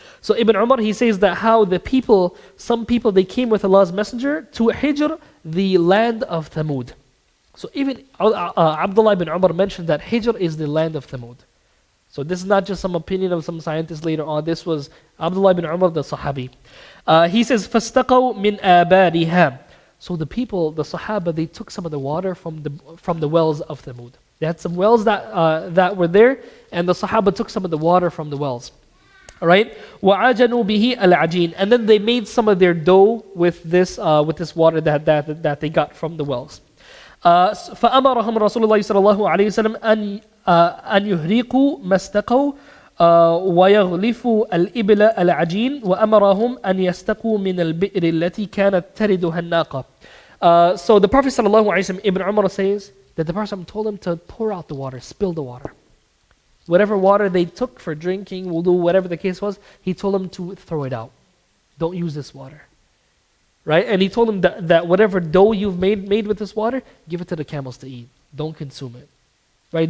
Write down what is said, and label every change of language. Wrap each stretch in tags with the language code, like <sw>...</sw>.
<en>So Ibn Umar, he says that how some people, they came with Allah's messenger to Hijr, the land of Thamud. So even Abdullah ibn Umar mentioned that Hijr is the land of Thamud. So this is not just some opinion of some scientists later on. This was Abdullah ibn Umar, the Sahabi. He says,</en> <ar>فَاسْتَقَوْا مِنْ آبَارِهَا.</ar> <en>So the people, the Sahaba, they took some of the water from the wells of Thamud. They had some wells that were there, and the Sahaba took some of the water from the wells. Alright?</en> <ar>وَعَجَنُوا بِهِ الْعَجِينَ.</ar> <en>And then they made some of their dough with this water that they got from the wells.</en> <ar>فَأَمَرَهُمْ رَسُولُ اللَّهِ صَلَى اللَّهُ عَلَيْهِ وسلم أن يهرقوا ما استقوا ويغلفوا الإبل العجين وأمرهم أن يستقوا من البئر التي كانت تردها الناقة.</ar> <en>So the Prophet صلى الله عليه وسلم, Ibn Umar says that the Prophet told them to pour out the water, spill the water. Whatever water they took for drinking, wudu, whatever the case was, he told them to throw it out. Don't use this water. Right? And he told them that whatever dough you've made with this water, give it to the camels to eat. Don't consume it. Right?</en>